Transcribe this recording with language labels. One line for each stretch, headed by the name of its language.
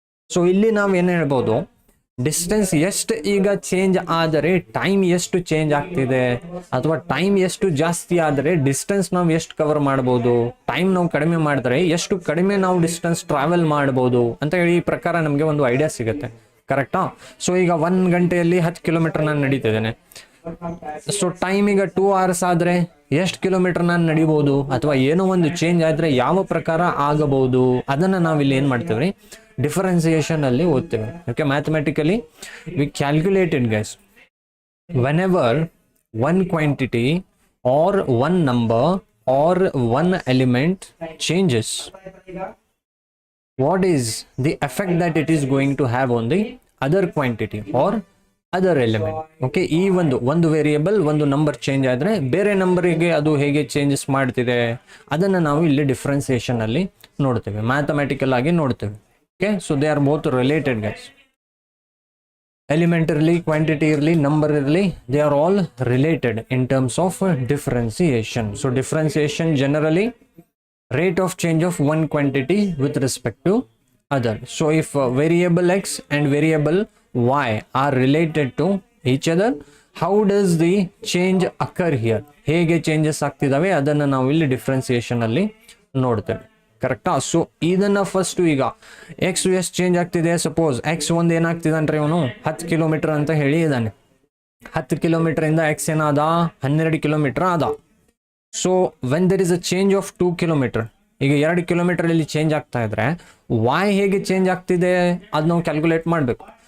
Kannada: So ಇಲ್ಲಿ ನಾವು ಏನು ಹೇಳ್ಬೋದು, ಡಿಸ್ಟೆನ್ಸ್ ಎಷ್ಟು ಈಗ ಚೇಂಜ್ ಆದರೆ ಟೈಮ್ ಎಷ್ಟು ಚೇಂಜ್ ಆಗ್ತಿದೆ, ಅಥವಾ ಟೈಮ್ ಎಷ್ಟು ಜಾಸ್ತಿ ಆದರೆ ಡಿಸ್ಟೆನ್ಸ್ ನಾವು ಎಷ್ಟು ಕವರ್ ಮಾಡ್ಬೋದು, ಟೈಮ್ ನಾವು ಕಡಿಮೆ ಮಾಡಿದ್ರೆ ಎಷ್ಟು ಕಡಿಮೆ ನಾವು ಡಿಸ್ಟೆನ್ಸ್ ಟ್ರಾವೆಲ್ ಮಾಡ್ಬೋದು ಅಂತ ಹೇಳಿ ಈ ಪ್ರಕಾರ ನಮಗೆ ಒಂದು ಐಡಿಯಾ ಸಿಗುತ್ತೆ. ಕರೆಕ್ಟಾ? ಸೊ ಈಗ 1 ಗಂಟೆಯಲ್ಲಿ 10 ಕಿಲೋಮೀಟರ್ ನಾನು ನಡೀತಿದ್ದೇನೆ. ಸೊ ಟೈಮ್ ಈಗ 2 hours ಆದರೆ ಎಷ್ಟು ಕಿಲೋಮೀಟರ್ ನಾನು ನಡಿಬೋದು, ಅಥವಾ ಏನೋ ಒಂದು ಚೇಂಜ್ ಆದರೆ ಯಾವ ಪ್ರಕಾರ ಆಗಬಹುದು, ಅದನ್ನು ನಾವಿಲ್ಲಿ ಏನು ಮಾಡ್ತೀವಿ, ಡಿಫರೆನ್ಸಿಯೇಷನ್ ಅಲ್ಲಿ ಓದ್ತೇವೆ.
English: Okay, mathematically we calculated guys, whenever one quantity or one number or one element changes, what is the effect that it is going to have on the other quantity or other element.
Kannada: Okay, ಈ ಒಂದು variable ಒಂದು number change ಆದರೆ ಬೇರೆ ನಂಬರಿಗೆ ಅದು ಹೇಗೆ changes ಮಾಡ್ತಿದೆ ಅದನ್ನು ನಾವು ಇಲ್ಲಿ ಡಿಫ್ರೆನ್ಸಿಯೇಷನ್ ಅಲ್ಲಿ ನೋಡ್ತೇವೆ, ಮ್ಯಾಥಮೆಟಿಕಲ್ ಆಗಿ ನೋಡ್ತೇವೆ.
English: Okay, so they are both related guys.
Kannada: Element ಇರಲಿ, ಕ್ವಾಂಟಿಟಿ ಇರಲಿ, ನಂಬರ್ ಇರಲಿ,
English: They are all related in terms of differentiation. So differentiation generally rate of change of one quantity with respect to other. So if variable x and variable y are related to each other, how does the change occur here?
Kannada: ಹೇಗೆ changes ಆಗ್ತಿದಾವೆ ಅದನ್ನು ನಾವು ಇಲ್ಲಿ differentiation ಅಲ್ಲಿ ನೋಡ್ತೇವೆ. ಕರೆಕ್ಟಾ? So ಇದನ್ನ first ಈಗ X ಎಷ್ಟು ಚೇಂಜ್ ಆಗ್ತಿದೆ, ಸಪೋಸ್ ಎಕ್ಸ್ ಒಂದು ಏನಾಗ್ತಿದೆ ಅಂದ್ರೆ ಇವನು 10 ಕಿಲೋಮೀಟರ್ ಅಂತ ಹೇಳಿ ಇದ್ದಾನೆ. 10 ಕಿಲೋಮೀಟರ್ ಇಂದ ಎಕ್ಸ್ ಏನಾದ 12 ಕಿಲೋಮೀಟರ್ ಆದ.
English: so when there is a change of 2 kilometre,
Kannada: ಈಗ 2 ಕಿಲೋಮೀಟರ್ ಇಲ್ಲಿ ಚೇಂಜ್ ಆಗ್ತಾ ಇದ್ರೆ ವಾಯ್ ಹೇಗೆ ಚೇಂಜ್ ಆಗ್ತಿದೆ ಅದು ನಾವು ಕ್ಯಾಲ್ಕುಲೇಟ್ ಮಾಡಬೇಕು.